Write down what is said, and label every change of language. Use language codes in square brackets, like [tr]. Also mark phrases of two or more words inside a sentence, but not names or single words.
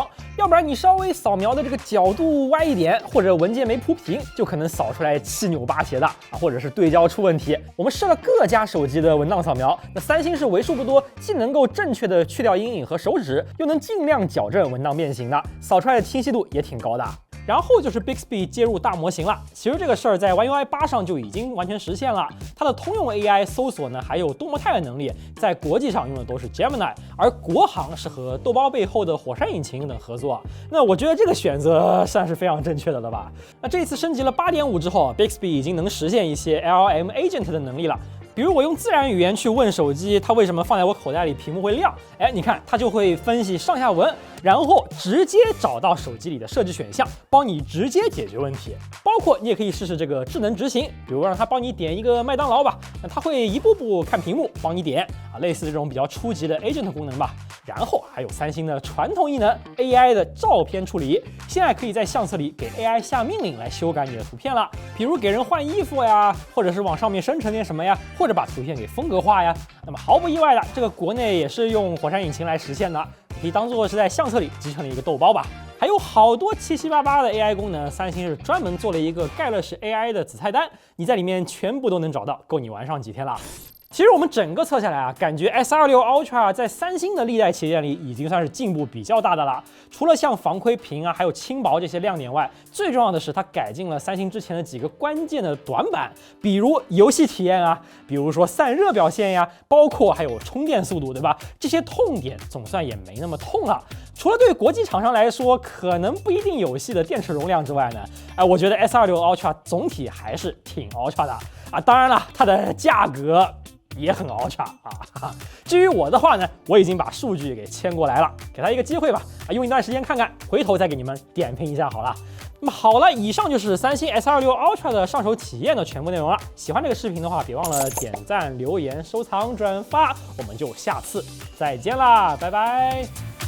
[zh] 要不然你稍微掃描的這個角度歪一點，或者文件沒鋪平，就可能掃出來七扭八斜的或者是对焦出問題。我們試了各家手機的文檔掃描，那三星是為數不多既能夠正確的去掉陰影和手指，又能盡量矯正文檔變形的，掃出來的清晰度也挺高的。然後就是 Bixby 接入大模型了，其實這個事兒在 One UI 8上就已經完全實現了。它的通用 AI 搜索呢，還有多模態的能力，在國際上用的都是 Gemini， 而國行是和豆包背後的火山引擎等合作。那我覺得這個選擇算是非常正確的了吧？那這一次升級了8.5之後 ，Bixby 已經能實現一些 [en] LLM Agent [zh] 的能力了。比如我用自然語言去問手機，它為什麼放在我口袋裡屏幕會亮？哎，你看它就會分析上下文，然後直接找到手機裡的設置選項，幫你直接解決問題。包括你也可以試試這個智能執行，比如讓它幫你點一個麥當勞吧，那它會一步步看屏幕幫你點啊，類似這種比較初級的 agent 功能吧。然後還有三星的傳統異能 AI 的照片處理，現在可以在相冊裡給 AI 下命令來修改你的圖片了，比如給人換衣服呀，或者是往上面生成点什麼呀，或者把圖片給風格化呀。那麼毫不意外的，这個國內也是用火山引擎來實現的，你可以當做是在相冊裡集成了一個豆包吧。還有好多七七八八的 AI 功能，三星是專門做了一個蓋樂式 AI 的子菜單，你在裡面全部都能找到，夠你玩上幾天了。其實我們整個測下來啊，感覺 S26 Ultra 在三星的歷代旗艦裡已經算是進步比較大的了。除了像防窺屏啊，還有輕薄這些亮點外，最重要的是它改進了三星之前的幾個關鍵的短板，比如遊戲體驗啊，比如說散熱表現呀，包括還有充電速度，对吧？這些痛點總算也沒那麼痛了。除了對國際廠商來說可能不一定有戲的電池容量之外呢，我覺得 S26 Ultra 總體還是挺 Ultra 的啊。當然了，它的價格也很 Ultra 啊。至於我的話呢，我已經把數據給簽過來了，給他一個機會吧，用一段時間看看，回頭再給你們點評一下好了。那麼好了，以上就是三星 S26 Ultra 的上手體驗的全部內容了。喜歡這個視頻的話，別忘了點讚、留言、收藏、轉發，我們就下次再見啦，拜拜。